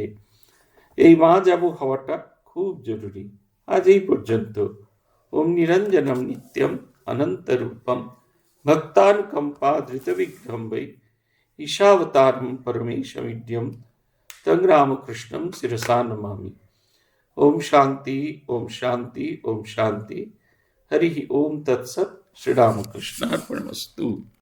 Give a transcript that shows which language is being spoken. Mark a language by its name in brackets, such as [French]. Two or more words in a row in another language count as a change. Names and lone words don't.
[Bangla] এই মা যাবো হওয়াটা খুব জরুরি। আজ এই পর্যন্ত। [Sanskrit] ওম নিরঞ্জনম নিত্যম অনন্তরূপম ভক্তানুকম্পাধৃত বিগ্রহম বৈ ঈশাবতারম পরমেশমিড্যম তং রামকৃষ্ণম শিরসা নমামি। ओम शांति, ओम शांति, ओम शांति। हरि ओम तत्सत। श्री रामकृष्णार्पणमस्तु।